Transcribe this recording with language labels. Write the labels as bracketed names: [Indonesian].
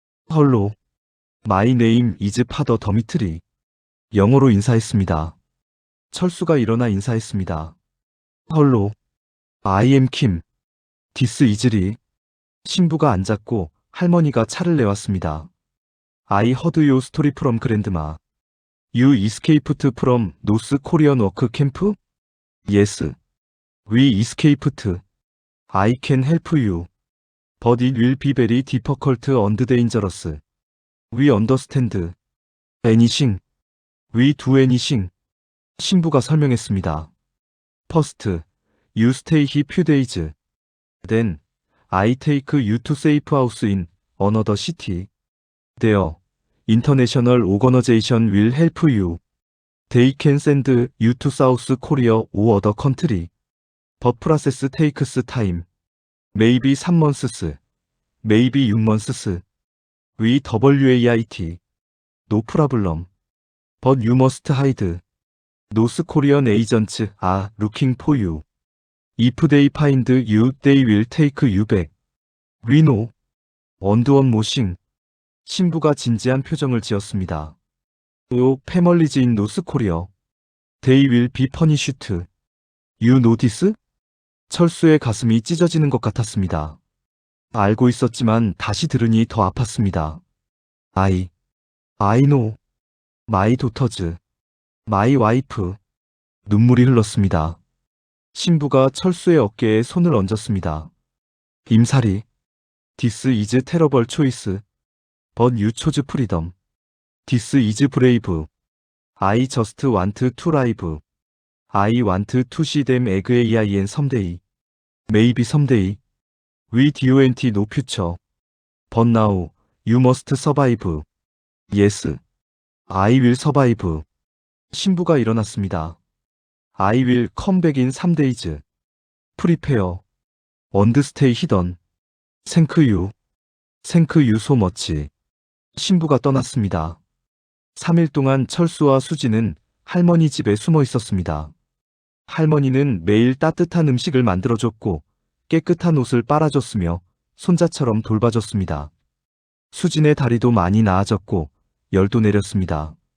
[English] 헐로. My name is Father Dimitri. [Korean] 영어로 인사했습니다. 철수가 일어나 인사했습니다. [English] 헐로. I am Kim. This is Lee. [Korean] 신부가 앉았고 할머니가 차를 내왔습니다. [English] I heard your story from grandma. You escaped from North Korean work camp? Yes. We escaped. I can help you. But it will be very difficult and dangerous. We understand. Anything. We do anything. [Korean] 신부가 설명했습니다. [English] First, you stay here few days. Then, I take you to safe house in another city. There, international organization will help you. They can send you to South Korea or other country. The process takes time. Maybe 3 months. Maybe 6 months. We wait. No problem. But you must hide. North Korean agents are looking for you. If they find you, they will take you back. We know. And one more thing. [Korean] 신부가 진지한 표정을 지었습니다. [English] Your families in North Korea. They will be punished. You know this? [Korean] 철수의 가슴이 찢어지는 것 같았습니다. 알고 있었지만 다시 들으니 더 아팠습니다. [English] I know. My daughters. My wife. [Korean] 눈물이 흘렀습니다. 신부가 철수의 어깨에 손을 얹었습니다. 임사리. [English] This is terrible choice. But you chose freedom. This is brave. I just want to live. I want to see them again someday. Maybe someday. We don't no future. But now, you must survive. Yes. I will survive. [Korean] 신부가 일어났습니다. [English] I will come back in 3 days. Prepare. And stay hidden. Thank you. Thank you so much. [Korean] 신부가 떠났습니다. 3일 동안 철수와 수지는 할머니 집에 숨어 있었습니다. 할머니는 매일 따뜻한 음식을 만들어줬고 깨끗한 옷을 빨아줬으며 손자처럼 돌봐줬습니다. 수진의 다리도 많이 나아졌고 열도 내렸습니다.